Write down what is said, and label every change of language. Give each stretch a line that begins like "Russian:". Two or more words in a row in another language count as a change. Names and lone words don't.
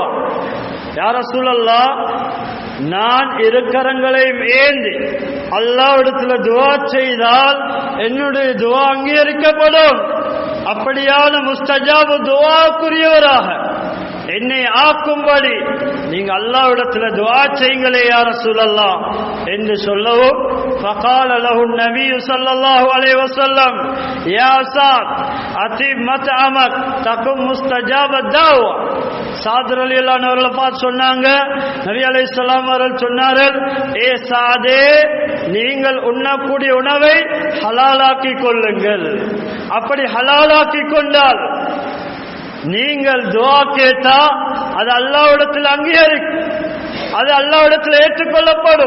Arabic: يا رسول الله,
Tamil: நான் இரு கரங்களையும் ஏந்தி அல்லாஹ்விடத்தில் துஆ செய்தால் என்னுடைய துஆ அங்கீகரிக்கப்படும். அப்படியான முஸ்தஜாபு துஆக்குரியவராக என்னை ஆக்கும்படி நீங்க அல்லாஹ்விடத்தில் துஆ செய்யுங்களே
Arabic: يا رسول الله
Tamil: என்று சொல்லவும்
Arabic: فقال له النبي صلى الله عليه وسلم يا سعد أطب مطعمك تكن مستجاب الدعوة.
Tamil: சாத்
Arabic: رضي الله عنه
Tamil: அவர்களை பார்த்து சொன்னாங்க, நபி அலைஹிஸ்ஸலாம் அவர்கள் சொன்னார்கள், ஏ சாதே, நீங்கள் உண்ணக்கூடிய உணவை ஹலாலாக்கி கொள்ளுங்கள். அப்படி ஹலாலாக்கி கொண்டால் நீங்கள் துஆ கேட்டா அது அல்லாஹ்விடத்தில் அங்கீகரிக்கும், அது அல்லாஹ்விடத்தில் ஏற்றுக்கொள்ளப்படும்.